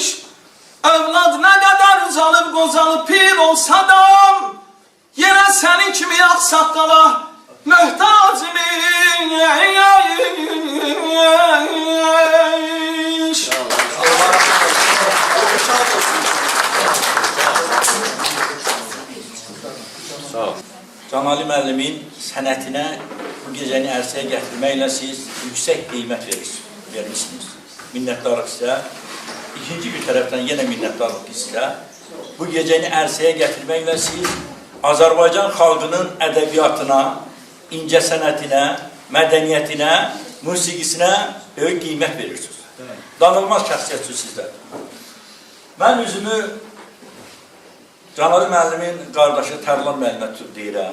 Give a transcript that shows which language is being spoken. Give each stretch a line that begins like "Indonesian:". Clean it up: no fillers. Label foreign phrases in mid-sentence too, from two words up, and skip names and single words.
Azerbaijani: Övlad nə qədər uzalıb qozalıb pir olsa da yenə sənin kimi yaxsaqqala möhtacmış. Sağ ol. Canəli müəllimin sənətinə bu gecəni ərsəyə gətirməklə siz yüksək qiymət verirsiniz. vermişsiniz.
Turkish: Minnettarlık size. İkinci bir taraftan yine minnettarlık size.
Azerbaijani: Bu geceni ərsəyə gətirməklə siz Azərbaycan xalqının ədəbiyyatına, incə sənətinə, mədəniyyətinə, musiqisinə böyük qiymət verirsiniz. Danılmaz şəxsiyyətsiniz sizlər. Mən üzümü Canali müəllimin qardaşı Tərlan müəllimə tutub deyirəm.